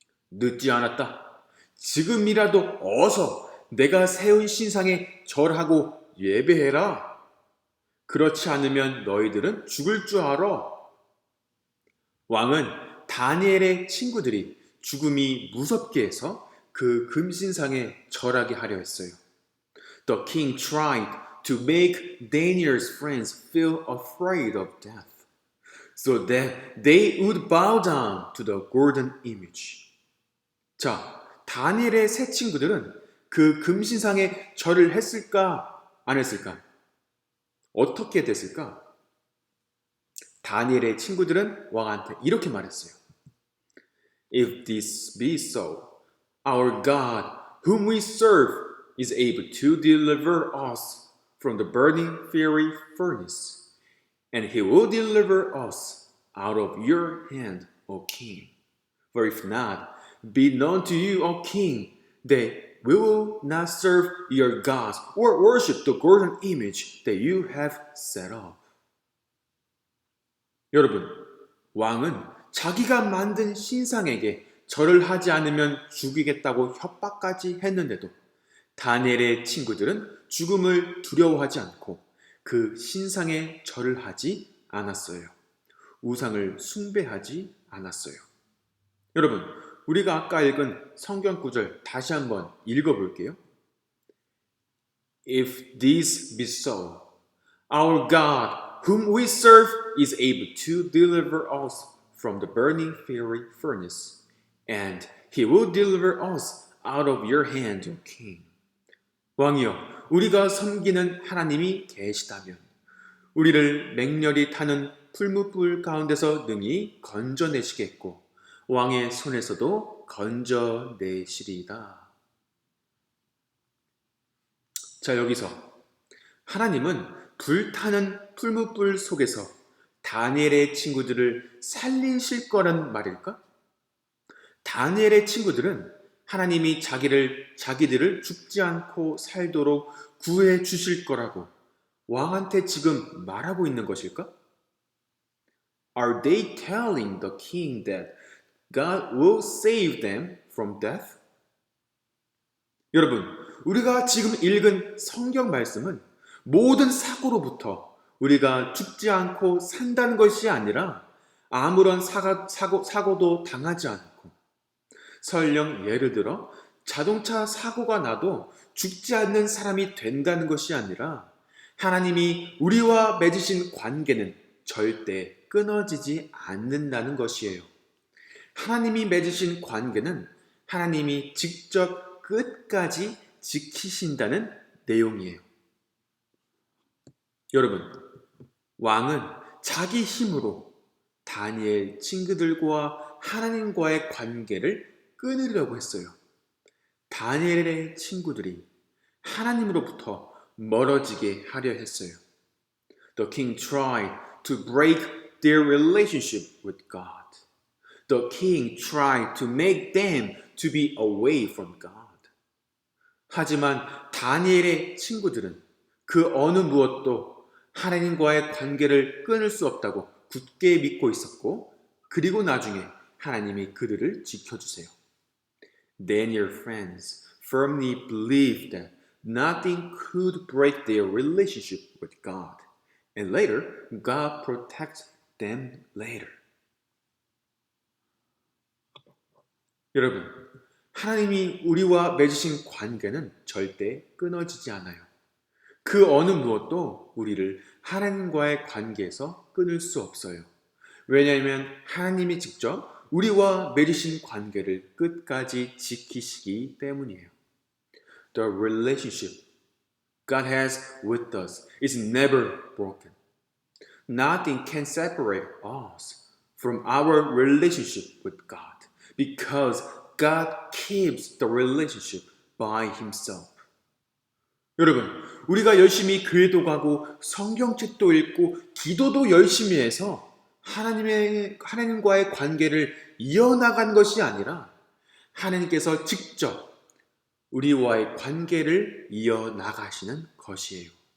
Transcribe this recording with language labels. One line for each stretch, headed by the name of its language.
Korean: 늦지 않았다. 지금이라도 어서 내가 세운 신상에 절하고 예배해라. 그렇지 않으면 너희들은 죽을 줄 알아. 왕은 다니엘의 친구들이 죽음이 무섭게 해서 그 금신상에 절하게 하려 했어요.
English: The king tried to make Daniel's friends feel afraid of death, so that they would bow down to the golden image.
Korean: 자, 다니엘의 세 친구들은 그 금신상에 절을 했을까, 안 했을까? 어떻게 됐을까? 다니엘의 친구들은 왕한테 이렇게 말했어요.
English: If this be so, our God, whom we serve, is able to deliver us from the burning fiery furnace, and he will deliver us out of your hand, O king. For if not, be known to you, O king, that we will not serve your gods or worship the golden image that you have set up.
Korean: 여러분, 왕은 자기가 만든 신상에게 절을 하지 않으면 죽이겠다고 협박까지 했는데도 다니엘의 친구들은 죽음을 두려워하지 않고 그 신상에 절을 하지 않았어요. 우상을 숭배하지 않았어요. 여러분, 우리가 아까 읽은 성경 구절 다시 한번 읽어볼게요.
English: If this be so, our God, whom we serve, is able to deliver us from the burning fiery furnace, and he will deliver us out of your hand, O king.
Korean: 왕이여, 우리가 섬기는 하나님이 계시다면 우리를 맹렬히 타는 풀무불 가운데서 능히 건져내시겠고 왕의 손에서도 건져내시리이다. 자, 여기서 하나님은 불타는 풀무불 속에서 다니엘의 친구들을 살리실 거란 말일까? 다니엘의 친구들은 하나님이 자기들을 죽지 않고 살도록 구해 주실 거라고 왕한테 지금 말하고 있는 것일까?
English: Are they telling the king that God will save them from death?
Korean: 여러분, 우리가 지금 읽은 성경 말씀은 모든 사고로부터 우리가 죽지 않고 산다는 것이 아니라 아무런 사고도 당하지 않고 설령 예를 들어 자동차 사고가 나도 죽지 않는 사람이 된다는 것이 아니라 하나님이 우리와 맺으신 관계는 절대 끊어지지 않는다는 것이에요. 하나님이 맺으신 관계는 하나님이 직접 끝까지 지키신다는 내용이에요. 여러분, 왕은 자기 힘으로 다니엘 친구들과 하나님과의 관계를 끊으려고 했어요. 다니엘의 친구들이 하나님으로부터 멀어지게 하려 했어요.
English: The king tried to break their relationship with God. The king tried to make them to be away from God.
Korean: 하지만 다니엘의 친구들은 그 어느 무엇도 하나님과의 관계를 끊을 수 없다고 굳게 믿고 있었고, 그리고 나중에 하나님이 그들을 지켜주세요.
English: Daniel's friends firmly believed that nothing could break their relationship with God, and later God protects them later.
Korean: 여러분, 하나님이 우리와 맺으신 관계는 절대 끊어지지 않아요. 그 어느 무엇도 우리를 하나님과의 관계에서 끊을 수 없어요. 왜냐하면 하나님이 직접 우리와 맺으신 관계를 끝까지 지키시기 때문이에요.
English: The relationship God has with us is never broken. Nothing can separate us from our relationship with God because God keeps the relationship by Himself.
Korean: 여러분, 우리가 열심히 교회도 가고 성경책도 읽고 기도도 열심히 해서 하나님과의 관계를 이어나간 것이 아니라 하나님께서 직접 우리와의 관계를 이어나가시는 것이에요.